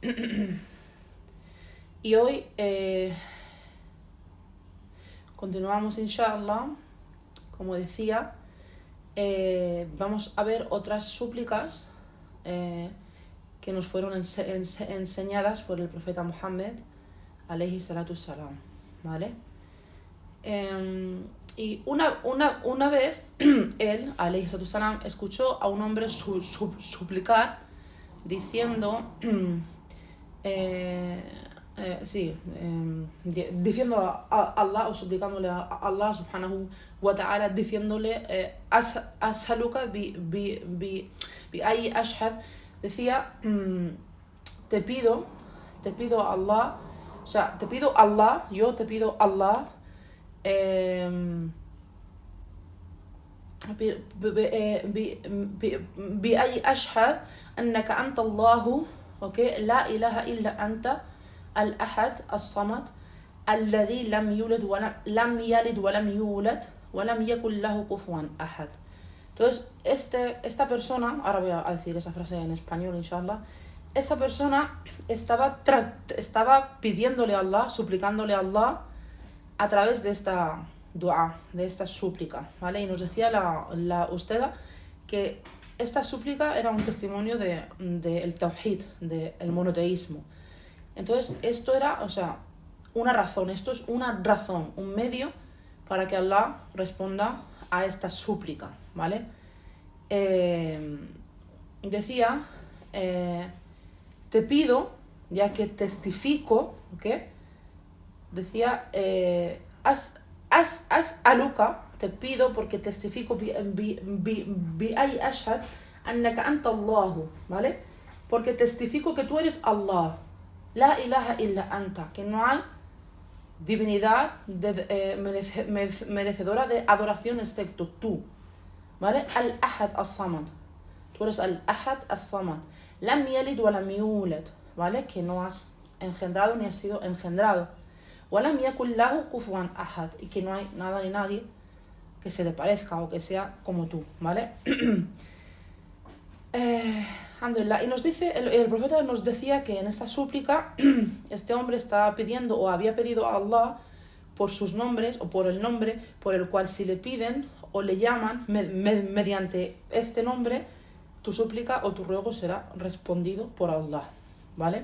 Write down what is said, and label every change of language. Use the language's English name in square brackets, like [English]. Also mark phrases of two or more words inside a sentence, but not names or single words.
[Spanish] Y hoy continuamos, inshallah, como decía, vamos a ver otras súplicas que nos fueron enseñadas por el profeta Muhammad, [Arabic] عليه الصلاة والسلام, [Spanish] ¿vale? Y una vez él, [Arabic] عليه الصلاة والسلام, [Spanish] escuchó a un hombre suplicar diciendo... diciendo a Allah, o suplicándole a Allah [Arabic] سبحانه وتعالى, [Spanish] diciéndole [Arabic] أسألك بأني أشهد, [Spanish] decía, te pido a Allah, o sea, yo te pido a Allah, [Arabic] بأني أشهد أنك أنت الله, okay, لا إله إلا أنت الأحد الصمد الذي لم يولد ولم يلد ولم يولد ولم يكن له كفوا أحد. [Spanish] Entonces, esta persona, ahora voy a decir esa frase en español, inshallah. Esta persona estaba pidiéndole a Allah, suplicándole a Allah a través de esta dua, de esta súplica, ¿vale? Y nos decía usted que esta súplica era un testimonio del tawhid, del monoteísmo. Entonces, esto era, o sea, esto es una razón, un medio para que Allah responda a esta súplica, ¿vale? Decía, te pido, ya que testifico, ¿ok? Decía, as'aluka, te pido porque testifico [Arabic] بأني أشهد أنك أنت الله, [Spanish] ¿vale? Porque testifico que tú eres Allah, [Arabic] لا إله إلا أنت, [Spanish] que no hay divinidad merecedora de adoración excepto tú, ¿vale? [Arabic] الأحد الصمد. [Spanish] Tú eres [Arabic] الأحد الصمد. لم يلد ولم يولد, [Spanish] ¿vale? Que no has engendrado ni has sido engendrado. [Arabic] ولم يكن له كفوا أحد. [Spanish] Y que no hay nada ni nadie que se le parezca o que sea como tú, ¿vale? [Arabic] Alhamdulillah. [Spanish] Y nos dice, el profeta nos decía que en esta súplica este hombre estaba pidiendo o había pedido a Allah por sus nombres o por el nombre por el cual si le piden o le llaman mediante este nombre, tu súplica o tu ruego será respondido por Allah, ¿vale?